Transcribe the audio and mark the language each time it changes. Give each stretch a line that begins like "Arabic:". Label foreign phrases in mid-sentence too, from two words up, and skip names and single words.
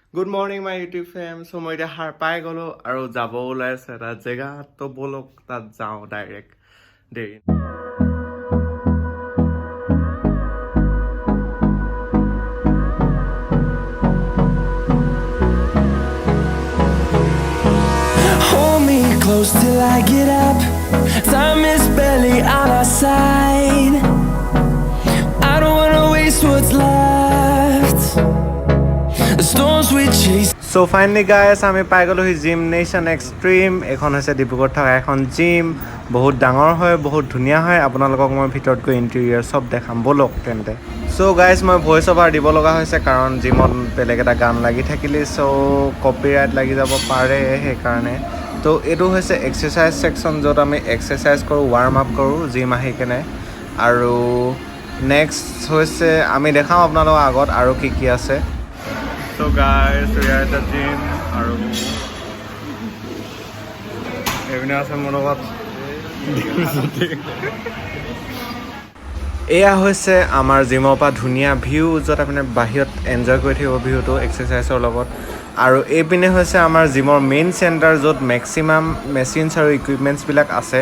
English: good morning my YouTube fam.
Assamese: চ' মই এতিয়া সাৰ পাই গ'লোঁ আৰু যাব ওলাই আছে এটা জেগাত, তো ব'লক তাত যাওঁ ডাইৰেক্ট দেৰি।
English: Hold me close till I get up. Time is barely on our side. I don't wanna waste what's left. The storms we chase.
Assamese: চ' ফাইনেলি গাইছ আমি পাই গ'লোহি জিম নেশ্যন এক্সট্ৰিম। এইখন হৈছে ডিব্ৰুগড়ত থকা এখন জিম, বহুত ডাঙৰ হয়, বহুত ধুনীয়া হয়। আপোনালোকক মই ভিতৰত গৈ ইণ্টেৰিয়াৰ চব দেখাম, ব'লক তেন্তে। চ' গাইজ মই
English: voice over
Assamese: দিব লগা হৈছে কাৰণ জিমত বেলেগ এটা গান লাগি থাকিলে চ' কপিৰাইট লাগি যাব পাৰে, সেইকাৰণে। তো এইটো হৈছে এক্সাৰচাইজ ছেকশ্যন, য'ত আমি এক্সাৰচাইজ কৰোঁ,
English: warm up
Assamese: কৰোঁ জিম আহি কেনে। আৰু নেক্সট হৈছে আমি দেখাওঁ আপোনালোকৰ আগত আৰু কি কি আছে।
English: So guys, we are at the gym
Assamese: আৰু এইপিনে আছে মোৰ লগত। এয়া হৈছে আমাৰ জিমৰ পৰা ধুনীয়া ভিউ, য'ত আপুনি বাহিৰত এনজয় কৰি থাকিব ভিউটো এক্সাৰচাইজৰ লগত। আৰু এইপিনে হৈছে আমাৰ জিমৰ মেইন চেণ্টাৰ, য'ত
English: maximum machines
Assamese: আৰু ইকুইপমেণ্টছবিলাক আছে।